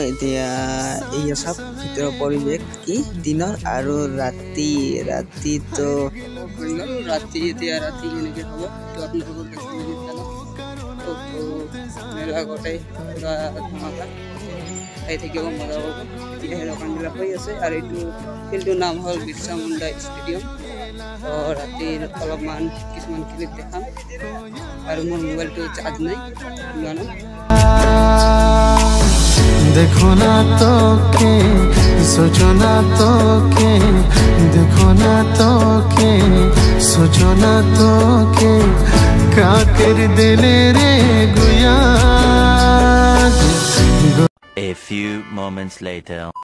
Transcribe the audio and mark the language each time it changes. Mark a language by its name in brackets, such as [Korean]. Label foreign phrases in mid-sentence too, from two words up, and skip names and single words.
[Assamese] এতিয়া এয়া চাওক ভিতৰৰ পৰিৱেশ কি দিনৰ আৰু ৰাতিটো এতিয়া ৰাতি কেনেকৈ হ'ব তো আপোনালোকক আগতে পুৰা ধমাকা খাই থাকিব, মজা পাব। এতিয়া দোকানবিলাক হৈ আছে। আৰু এইটো ফিল্ডটোৰ নাম হ'ল বিৰছা মুণ্ডা ষ্টেডিয়াম। তো ৰাতিৰ অলপমান কিছুমান ক্লিপ দেখাম। আৰু মোৰ মোবাইলটো চাৰ্জ নাই, লোৱা [Hindi] देखो ना तो के सोचो ना तो के देखो ना तो के सोचो ना तो के काकर दिले रे गुया। [English] A A few moments later.